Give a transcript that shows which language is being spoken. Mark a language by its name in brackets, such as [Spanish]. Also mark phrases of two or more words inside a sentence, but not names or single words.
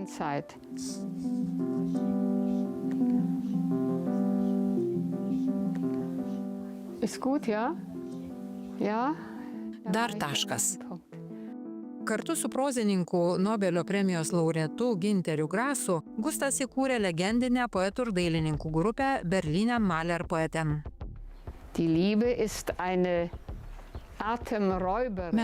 [German] Ist gut, ja? Ja? [Lithuanian] Dar taškas. Kartu su prozininku Nobelio premijos laureatu Günteriu Grasu Gustas įkūrė legendinę poetų ir dailininkų grupę Berliner Maler Poeten. [German] Die Liebe ist eine Atemräuberin.